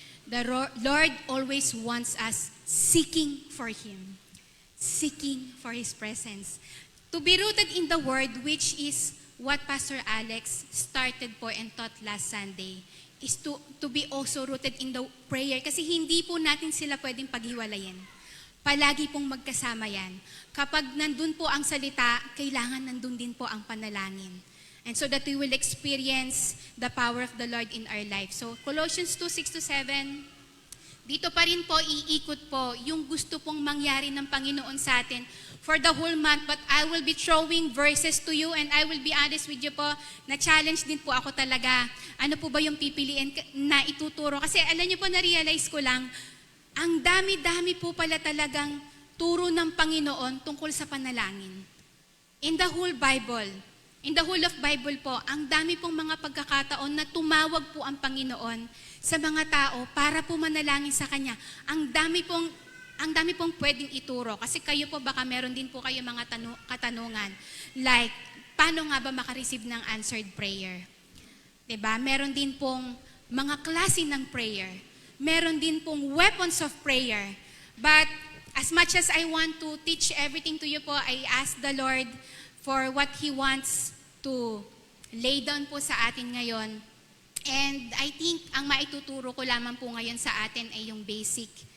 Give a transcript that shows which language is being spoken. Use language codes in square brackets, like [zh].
[en] The Lord always wants us seeking for Him, seeking for His presence. To be rooted in the Word, which is what Pastor Alex started po and taught last Sunday, is to be also rooted in the prayer. [tl] Kasi hindi po natin sila pwedeng paghiwalayin. Palagi pong magkasama yan. Kapag nandun po ang salita, kailangan nandun din po ang panalangin. [en] And so that we will experience the power of the Lord in our life. [tl] So Colossians 2, 6 to 7, dito pa rin po iikot po yung gusto pong mangyari ng Panginoon sa atin [en] for the whole month. But I will be throwing verses to you and I will be honest with you po, [tl] na-challenge din po ako talaga. Ano po ba yung pipiliin na ituturo? Kasi alam niyo po, na-realize ko lang, ang dami-dami po pala talagang turo ng Panginoon tungkol sa panalangin. [en] In the whole Bible, in the whole of Bible [tl] po, ang dami pong mga pagkakataon na tumawag po ang Panginoon sa mga tao para po manalangin sa Kanya. Ang dami pong pwedeng ituro. Kasi kayo po baka meron din po kayo mga katanungan. Like, paano nga ba makareceive ng answered prayer? 'Di ba? Meron din pong mga klase ng prayer. Meron din pong weapons of prayer. [en] But as much as I want to teach everything to you po, I ask the Lord for what He wants to lay down po [tl] sa atin ngayon. [en] And I think [tl] ang maituturo ko lamang po ngayon sa atin ay yung basic.